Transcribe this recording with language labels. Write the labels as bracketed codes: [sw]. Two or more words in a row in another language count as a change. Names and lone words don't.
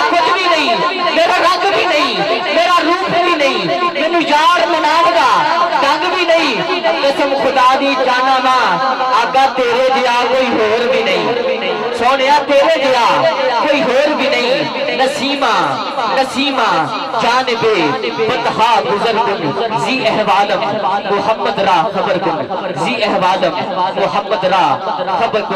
[pa] کچھ بھی نہیں، میرا رنگ بھی نہیں، میرا روپ بھی نہیں، مینوں یار مناؤ گا ڈنگ بھی نہیں، قسم خدا دی جانا ماں آقا تیرے جیا کوئی ہور بھی نہیں، سونیا تیرے جیا کوئی ہور بھی نہیں، [fa] نسیمہ نسیمہ جانب بطحا گزر کن، زی احوالم محمد را خبر کن، [pa] زی احوالم محمد را خبر کن۔